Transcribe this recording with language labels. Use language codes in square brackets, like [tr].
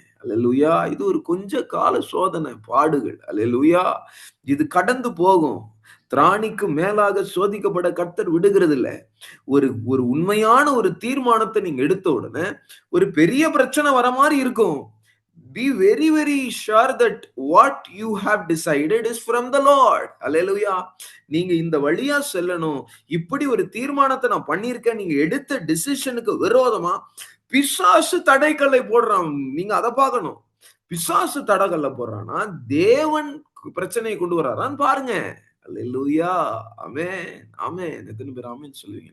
[ta] அல்லேலூயா. இது ஒரு கொஞ்ச கால சோதனை, பாடுகள். அல்லேலூயா. இது கடந்து போகும். திராணிக்கு மேலாக சோதிக்கப்பட கர்த்தர் விடுகிறது இல்ல. ஒரு ஒரு உண்மையான ஒரு தீர்மானத்தை நீங்க எடுத்த உடனே ஒரு பெரிய பிரச்சனை வர மாதிரி இருக்கும். [en] Be very very sure that what you have decided is from the Lord. [ta] அல்லேலூயா. நீங்க இந்த வழியா செல்லணும். இப்படி ஒரு தீர்மானத்தை நான் பண்ணியிருக்கேன். நீங்க எடுத்த டிசிஷனுக்கு விரோதமா பிசாசு தடைக்கல்லை போடுறான். நீங்க அதை பார்க்கணும். பிசாசு தடைக்கல்ல போடுறானா தேவன் பிரச்சனையை கொண்டு வர்றாரான்னு பாருங்க. அல்லேலூயா. ஆமென். ஆமென். எத்தனை பேர் ஆமென் சொல்லுவீங்க?